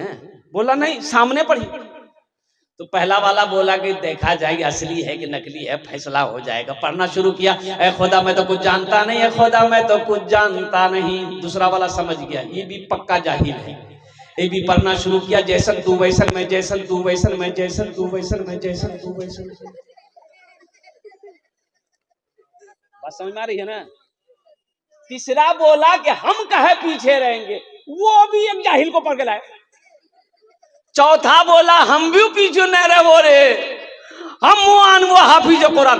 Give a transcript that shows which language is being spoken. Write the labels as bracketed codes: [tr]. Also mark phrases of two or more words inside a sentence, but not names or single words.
[hi] बोला नहीं सामने पढ़िए। तो पहला वाला बोला कि देखा जाएगा असली है कि नकली है, फैसला हो जाएगा। पढ़ना शुरू किया, ए खुदा मैं तो कुछ जानता नहीं, ए खुदा मैं तो कुछ जानता नहीं। दूसरा वाला समझ गया ये भी पक्का जाहिल है, ये भी पढ़ना शुरू किया, जैसन तू वैसन में, जैसन तू वैसन में, जैसन तू वैसन में, जैसन तू वैसन। बात समझ में आ रही है ना? तीसरा बोला कि हम कहे पीछे रहेंगे, वो भी एक जाहिल को पकड़ के लाए। चौथा बोला हम भी पीछे न रहो रे, हम वो हाफिज कुरान।